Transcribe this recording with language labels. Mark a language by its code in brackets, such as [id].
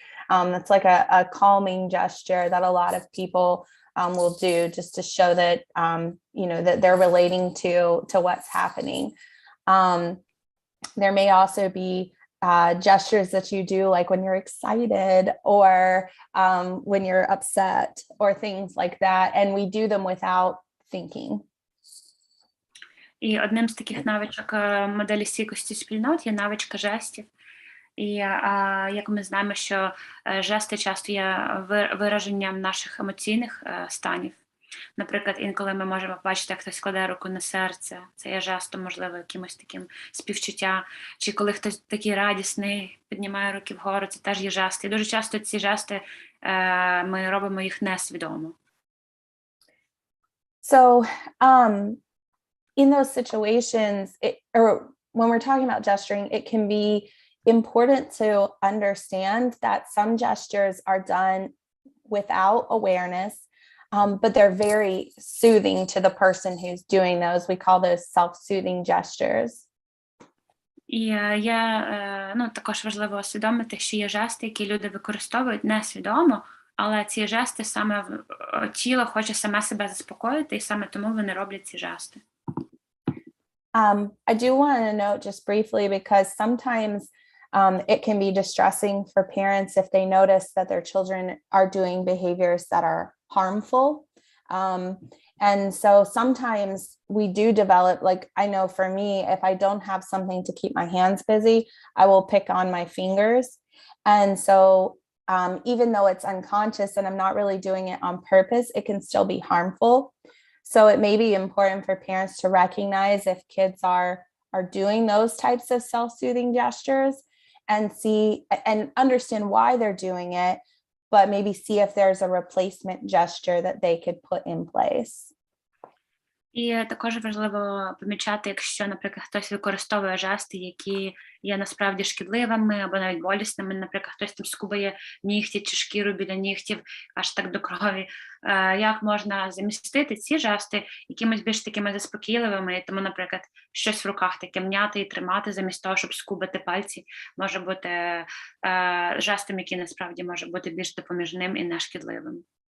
[en] That's like a calming gesture that a lot of people will do just to show that, that they're relating to what's happening. There may also be gestures that you do, like when you're excited or when you're upset or things like that. And we do them without thinking. [uk] І одним з таких навичок моделі стійкості спільнот є навичка жестів. І як ми знаємо, що жести часто є вираженням наших емоційних станів. Наприклад, інколи ми можемо бачити, як хтось кладе руку на серце, це є жестом, можливо, якимось таким співчуття, чи коли хтось такий радісний, піднімає руки вгору, це теж є жести. І дуже часто ці жести, ми робимо їх несвідомо. [en] So, in those situations, or when we're talking about gesturing, it can be important to understand that some gestures are done without awareness, but they're very soothing to the person who's doing those. We call those self-soothing gestures. [uk] І також важливо усвідомити, що є жести, які люди використовують несвідомо, але ці жести саме тіло хоче саме себе заспокоїти, і саме тому вони роблять ці жести. [en] I do want to note just briefly, because sometimes it can be distressing for parents if they notice that their children are doing behaviors that are harmful. And so sometimes we do develop, like I know for me, if I don't have something to keep my hands busy, I will pick on my fingers. And so even though it's unconscious and I'm not really doing it on purpose, it can still be harmful. So it may be important for parents to recognize if kids are doing those types of self-soothing gestures and see and understand why they're doing it, but maybe see if there's a replacement gesture that they could put in place. [uk] І також важливо помічати, якщо, наприклад, хтось використовує жести, які є насправді шкідливими або навіть болісними, наприклад, хтось там скубає нігті чи шкіру біля нігтів, аж так до крові, як можна замістити ці жести якимось більш такими заспокійливими, і тому, наприклад, щось в руках таке м'яти і тримати, замість того, щоб скубати пальці, може бути жестом, який насправді може бути більш допоміжним і нешкідливим.